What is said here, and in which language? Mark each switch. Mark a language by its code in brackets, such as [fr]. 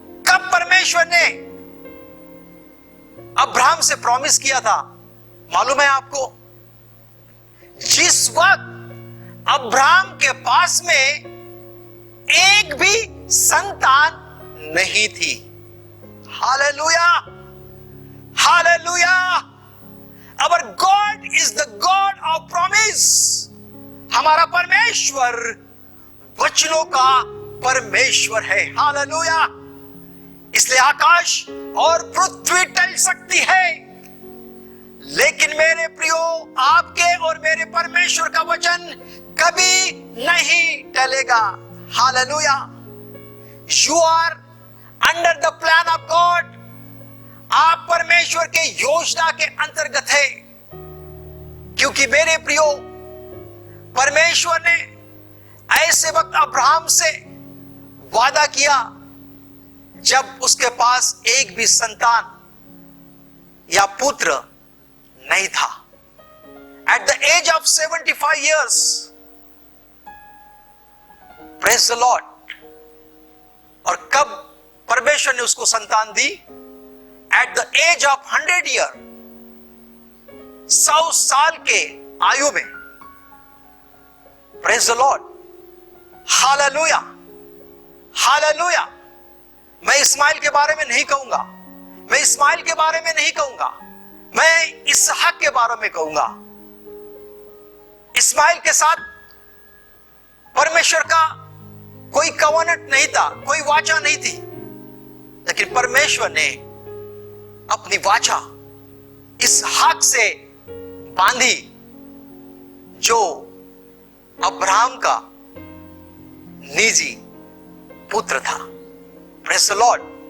[hi] कब परमेश्वर ने अब्राहम से प्रॉमिस किया था मालूम है आपको? जिस वक्त अब्राहम के पास में एक भी संतान नहीं थी। Hallelujah, hallelujah. [en] Our God is the God of promise। [hi] हमारा परमेश्वर वचनों का परमेश्वर है। हालेलुया। इसलिए आकाश और पृथ्वी टल सकती है, लेकिन मेरे प्रियो, आपके और मेरे परमेश्वर का वचन कभी नहीं टलेगा। Hallelujah. [en] You are under the plan of God। [hi] आप परमेश्वर के योजना के अंतर्गत है, क्योंकि मेरे प्रियो, परमेश्वर ने ऐसे वक्त अब्राहम से वादा किया जब उसके पास एक भी संतान या पुत्र नहीं था। [en] At the age of 75 years, praise the Lord। [hi] और कब परमेश्वर ने उसको संतान दी? [en] At the age of 100 year, [hi] 100 साल के आयु में। [en] Praise the Lord, hallelujah, hallelujah. [hi] मैं इस्माइल के बारे में नहीं कहूंगा, मैं इस्माइल के बारे में नहीं कहूंगा, मैं इसहाक के बारे में कहूंगा। इस्माइल के साथ परमेश्वर का कोई कवनेंट नहीं था, कोई वाचा नहीं थी, लेकिन परमेश्वर ने अपनी वाचा इसहाक से बांधी, जो अब्राहम का निजी पुत्र था। [en] praise the Lord,